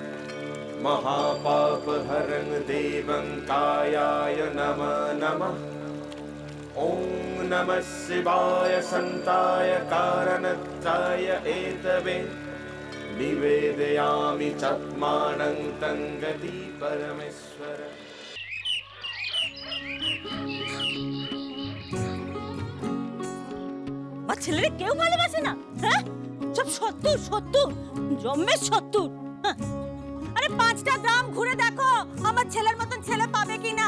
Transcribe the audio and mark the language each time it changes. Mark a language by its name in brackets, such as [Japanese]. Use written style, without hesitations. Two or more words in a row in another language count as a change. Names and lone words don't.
[Sanskrit] महापापहरं देवं कायाय नमः नमः। ॐ नमः शिवाय सन्ताय कारणत्ताय एतवे निवेदयामि चात्मानं तं गति परमेश्वर। [Bangla] ছেলেরে কেউ ভালোবাসে না, হ্যাঁ? সব শত্রু শত্রু, জন্মের শত্রু। আরে 5টা গ্রাম ঘুরে দেখো আমার ছেলের মতন ছেলে পাবে কিনা।